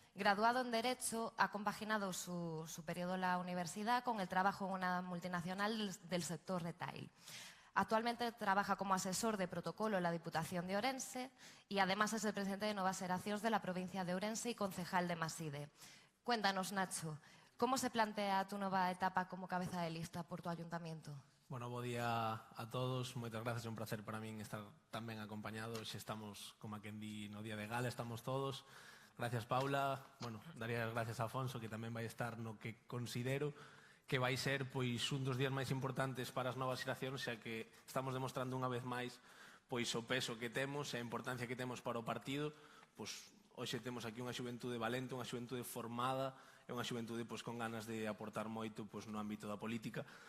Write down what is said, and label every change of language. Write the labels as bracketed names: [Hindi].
[Spanish] Graduado en Derecho, ha compaginado su periodo en la universidad con el trabajo en una multinacional del sector retail. Actualmente trabaja como asesor de protocolo en la Diputación de Ourense y además es el presidente de Novas Xeracións de la provincia de Ourense y concejal de Maside. Cuéntanos, Nacho, ¿cómo se plantea tu nueva etapa como cabeza de lista por tu ayuntamiento? [Galician] Bueno, bo día a todos. Moitas gracias, é un placer para min estar tan ben acompañados. Estamos, como a quen di, no día de gala, estamos todos. Gracias, Paula. Bueno, daría as gracias a Afonso, que tamén vai estar no que considero que vai ser pois un dos días máis importantes para as novas xeracións, xa que estamos demostrando unha vez máis pois o peso que temos e a importancia que temos para o partido. Pois hoxe temos aquí unha xuventude valente, unha xuventude formada, é unha xuventude pois con ganas de aportar moito pois no ámbito da política.